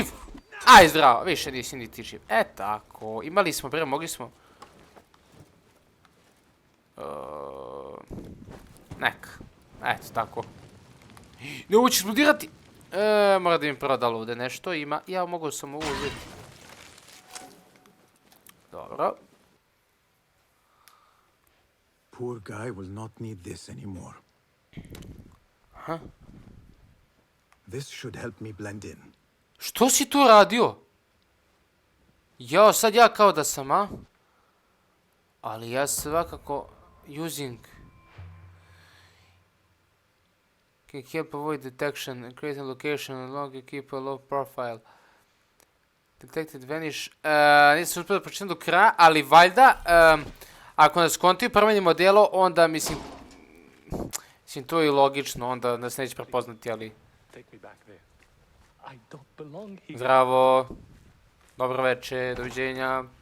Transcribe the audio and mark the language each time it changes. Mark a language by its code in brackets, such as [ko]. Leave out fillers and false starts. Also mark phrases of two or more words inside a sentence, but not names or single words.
[sr] Aj, zdravo, više nisi ni ti živ. E, tako, imali smo, bre, mogli smo... Nek. Eto, tako. Ne, ovo će eksplodirati. Mora da mi prodalo ovdje nešto ima. Ja mogu sam ovo uzeti. Dobro. [en] Poor guy will not need this anymore. Aha. This should help me blend in. [sr] Što si tu radio? Jao, sad ja kao da sam, a? Ali ja svakako... [en] Using... Can help avoid detection, create a location, long keep a low profile. Detected vanish. [sr] Nisam uspio da pročitam do kraja, ali valjda, ako nas kontiju promenimo delo, onda mislim to je i logično, onda nas neće prepoznati, ali... Zdravo. Dobro večer, doviđenja.